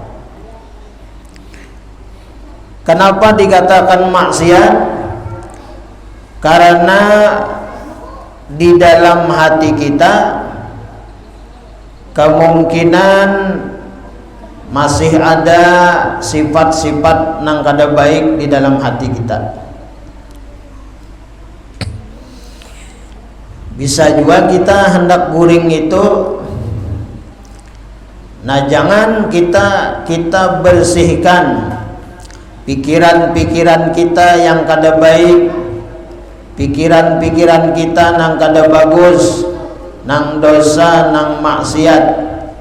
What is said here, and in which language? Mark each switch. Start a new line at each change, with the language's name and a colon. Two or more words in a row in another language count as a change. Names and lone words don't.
Indonesian: Kenapa dikatakan maksiat? Karena di dalam hati kita kemungkinan masih ada sifat-sifat nang kada baik di dalam hati kita. Bisa juga kita hendak guring itu, nah jangan kita bersihkan pikiran-pikiran kita yang kada baik, pikiran-pikiran kita nang kada bagus, nang dosa, nang maksiat,